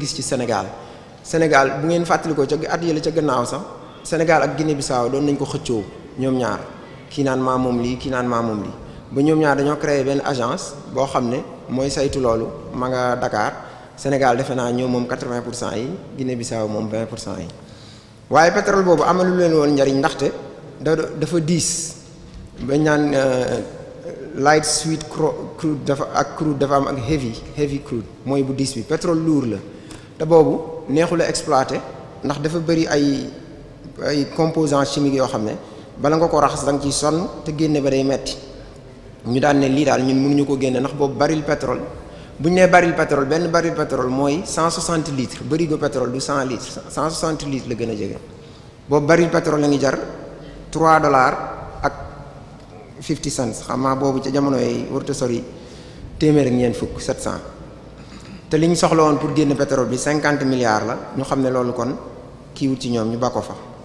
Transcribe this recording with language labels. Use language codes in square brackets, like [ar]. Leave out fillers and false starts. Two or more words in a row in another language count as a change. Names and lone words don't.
[wo] gis ci Sénégal bu ngeen fàttalikoo ca at yële ca gannaaw sax Sénégal ak Guinée-Bissau doon nañ ko xëccoo ñoom ñaar kii naan maa moom lii kii naan maa moom lii ba ñoom ñaar dañoo créer benn agence boo xam ne mooy saytu loolu ma nga Dakar Sénégal defe naa ñoom moom 80% yi Guinée-Bissau moom 20% yi waaye pétrole boobu amalu leen woon njariñ ndaxte dafa diis bañ naan [en] light sweet crude [wo] dafa ak crude dafa am ak [en] heavy crude [wo] mooy bu diis bi pétrole lourd la te boobu neexul a exploité ndax dafa bëri ay [fr] composants chimiques [wo] yoo xam ne bala nga ko raxas da nga ciy sonn te génne ba day metti ñu daan ne lii daal ñun mënuñu ko génne ndax boobu [fr] baril pétrole [wo] bu ñu nee [fr] baril pétrole [wo] benn [fr] baril pétrole [wo] mooy 160 litres barigo pétrole du 100 litres 160 litres la gën a jege boobu [fr] baril pétrole [wo] la ngi jar $3 ak 50 cents xam naa boobu ca jamono yi warut a sori téeméer ak ñeent fukk 700 te li ñu soxla woon pour génne pétrole bi 50 milliards la ñu xam ne loolu kon kiiwut ci ñoom ñu ba ko fa